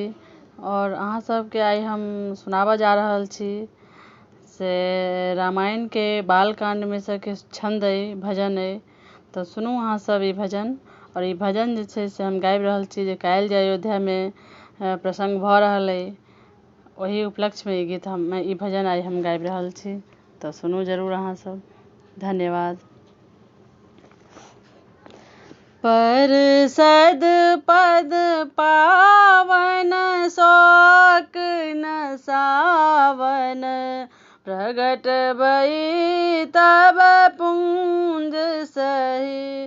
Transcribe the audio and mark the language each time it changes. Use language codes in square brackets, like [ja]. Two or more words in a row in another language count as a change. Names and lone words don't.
[mai] और अहाँ सब के आई हम सुनाबा जा रहल छी से रामायण के बालकांड में से के छंद है, भजन है। तो सुनू अहाँ सब ई भजन। और ई भजन जे छै से हम गाबि रहल छी जे काल्हि जे अयोध्या में प्रसंग भ रहल है, वही उपलक्ष्य में ई गीत ई भजन आई हम गाबि रहल छी। तो सुनू जरूर अहाँ सब। धन्यवाद। [awa] परसद पद पावन शोक न सावन, प्रगट भई तब पुंज सही।